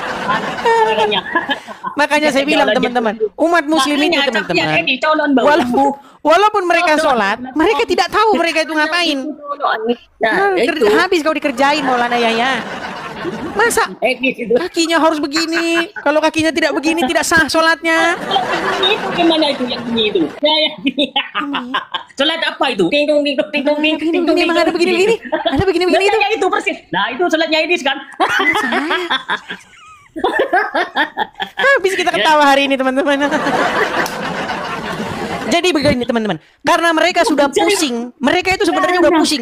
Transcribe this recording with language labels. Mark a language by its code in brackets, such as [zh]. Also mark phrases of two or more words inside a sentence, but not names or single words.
[id] Makanya saya bilang teman-teman, umat Muslim itu teman-teman, walaupun mereka sholat, mereka tidak tahu mereka itu ngapain. Nah, itu. Habis kau dikerjain Maulana Yahya. Masa Gitu. kakinya harus begini? Kalau kakinya tidak begini tidak sah sholatnya. Itu gimana itu yang gini itu? Ya, yang gini. Sholat apa itu? Ting dong ting dong ting dong ting ting dong. Memang ada begini-begini. Ada begini-begini itu. Ya itu persis. Nah, itu sholatnya Idris kan? Habis kita ketawa hari ini teman-teman. Jadi begini teman-teman, karena mereka sudah pusing, mereka itu sebenarnya udah pusing.